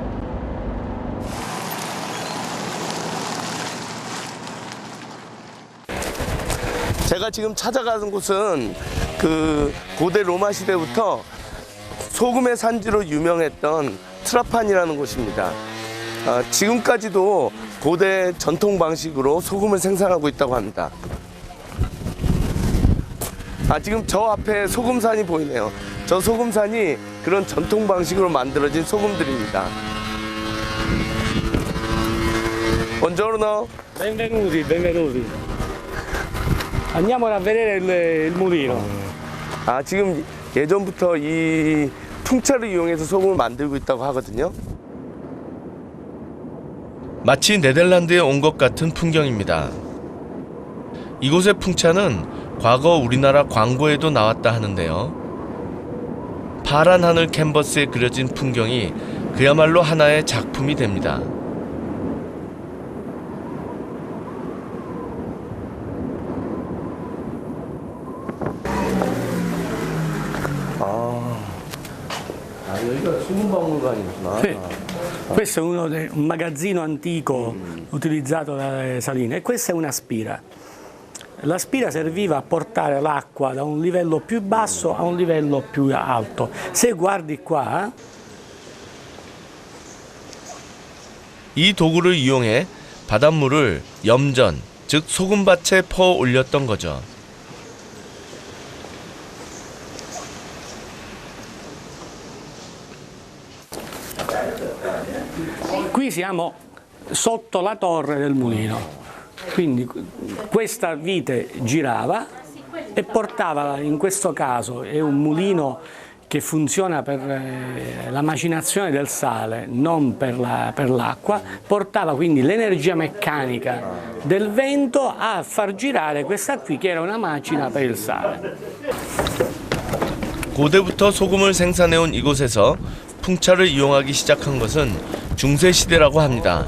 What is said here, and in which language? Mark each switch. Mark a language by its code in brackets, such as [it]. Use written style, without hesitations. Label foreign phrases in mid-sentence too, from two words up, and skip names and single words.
[ko] 제가 지금 찾아가는 곳은 그 고대 로마 시대부터 소금의 산지로 유명했던 트라판이라는 곳입니다. 지금까지도 고대 전통 방식으로 소금을 생산하고 있다고 합니다. 지금 저 앞에 소금산이 보이네요. 저 소금산이 그런 전통 방식으로 만들어진 소금들입니다. [it] Buongiorno. Benvenuti, benvenuti. Andiamo a vedere il mulino. [ko] 아, 지금 예전부터 이 풍차를 이용해서 소금을 만들고 있다고 하거든요. 마치 네덜란드에 온 것 같은 풍경입니다. 이곳의 풍차는 과거 우리나라 광고에도 나왔다 하는데요. 파란 하늘 캔버스에 그려진 풍경이 그야말로 하나의 작품이 됩니다. 여기가 수문박물관이구나. [it] Sì. Questo è un magazzino antico utilizzato dalle saline e questa è una spira. La spira serviva a portare l'acqua da un livello più basso a un livello più alto. Se guardi qua, [ko] 이 도구를 이용해 바닷물을 염전, 즉 소금밭에 퍼 올렸던 거죠. [it] qui siamo sotto la torre del mulino. Quindi questa vite girava e portava, in questo caso è un mulino che funziona per la macinazione del sale, non per l'acqua, portava quindi l'energia meccanica del vento a far girare questa qui che era una macina per il sale. [ko] 고대부터 소금을 생산해온 이곳에서 풍차를 이용하기 시작한 것은 중세 시대라고 합니다.